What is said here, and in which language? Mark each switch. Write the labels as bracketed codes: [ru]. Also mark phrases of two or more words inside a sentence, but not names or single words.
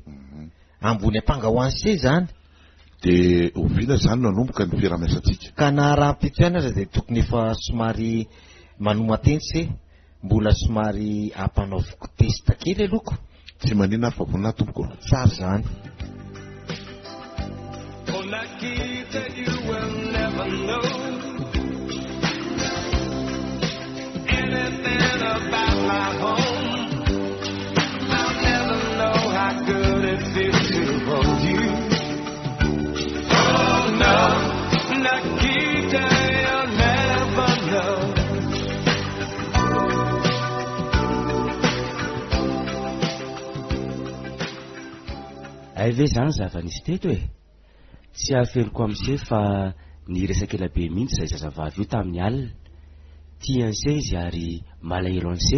[mg] Ambony ampanga ho anse zany. Dia oviana zany no anomboka ny fiaraha-miasantsika. Ka na raha-pitsoana aza dia tokony efa somary manomateny se mbola somary ampanaoviko testa kely alohako. Tsy maninona fa vonina tompoko. Tsara zany. [en] Anything about my home, I'll never know how good it feels to hold you. Oh no, Nikita, you'll never know. [mg] Ay ve zany zava-nisy teto e. Tsy hahafeloko amin'ise fa ny resaka ela be mihitsy izay zazavavy io tamin'ny alina. Tian'se izy ary malahelo an'se.